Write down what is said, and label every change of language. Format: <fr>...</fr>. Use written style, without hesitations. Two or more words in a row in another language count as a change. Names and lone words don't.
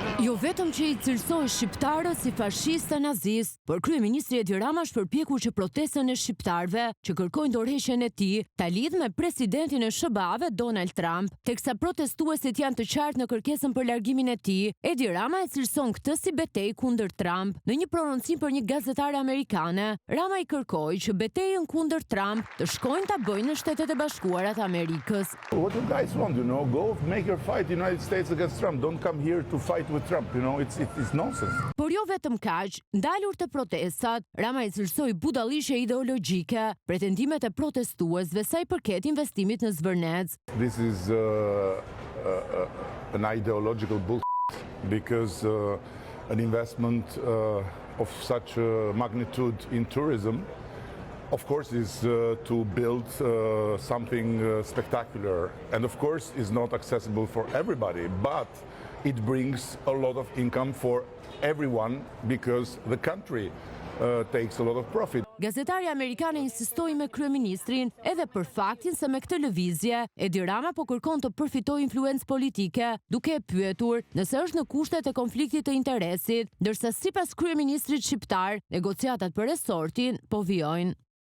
<sq>Jo vetëm që i cilësoi shqiptarët si fashista nazist, por kryeministri Edi Rama shpërpjeku që protestën e shqiptarëve që kërkojnë dorëheqjen e tij ta lidh me presidentin e SBA-ve Donald Trump, teksa protestuesit janë të qartë në kërkesën për largimin e tij. Edi Rama e cilëson këtë si betejë kundër Trump. Në një prononcim për një gazetare amerikane, Rama i kërkoi që betejën kundër Trump të shkojnë ta bëjnë në Shtetet e Bashkuara të Amerikës.</sq> <en>What you guys want, go make your fight United States against Trump. Don't come here to fight with Trump, it's nonsense.</en> <sq>Por jo vetëm kaq, ndalur të protestat, Rama i cilësoi budallishe ideologjike, pretendimet e protestuesve sa i përket investimit në Zvërnec.</sq> <en>This is an ideological bullshit because an investment of such magnitude in tourism of course is to build something spectacular, and of course is not accessible for everybody, but it brings a lot of income for everyone because the country takes a lot of profit.</en> <sq>Gazetari amerikane insistoi me kryeministrin edhe për faktin se me këtë lëvizje Edi Rama po kërkon të përfitojë influencë politike, duke e pyetur nëse është në kushtet e konfliktit të interesit, ndërsa sipas kryeministrit shqiptar, negociatat për resortin po vijojnë.</sq>